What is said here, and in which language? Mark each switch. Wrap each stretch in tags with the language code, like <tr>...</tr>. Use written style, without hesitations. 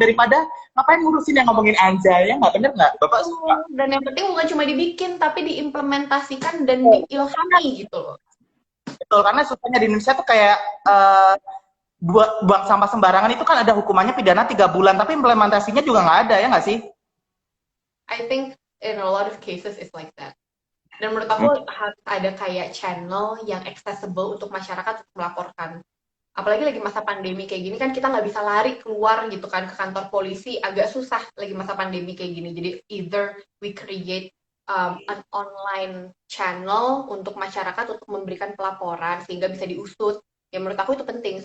<id>Daripada ngapain ngurusin yang ngomongin anjay, ya nggak? Bener nggak? Bapak suka. Dan yang penting bukan cuma dibikin, tapi diimplementasikan dan diilhami gitu loh. Betul, karena susahnya di Indonesia tuh kayak buang sampah sembarangan itu kan ada hukumannya pidana 3 bulan, tapi implementasinya juga nggak ada, ya nggak sih?</id> <en>I think in a lot of cases it's like that.</en> <id>Dan menurut aku harus ada kayak channel yang accessible untuk masyarakat untuk melaporkan. Apalagi lagi masa pandemi kayak gini kan kita nggak bisa lari keluar gitu kan ke kantor polisi, agak susah lagi masa pandemi kayak gini. Jadi</id> <en>either we create an online channel</en> <id>untuk masyarakat untuk memberikan pelaporan sehingga bisa diusut. Ya menurut aku itu penting.</id>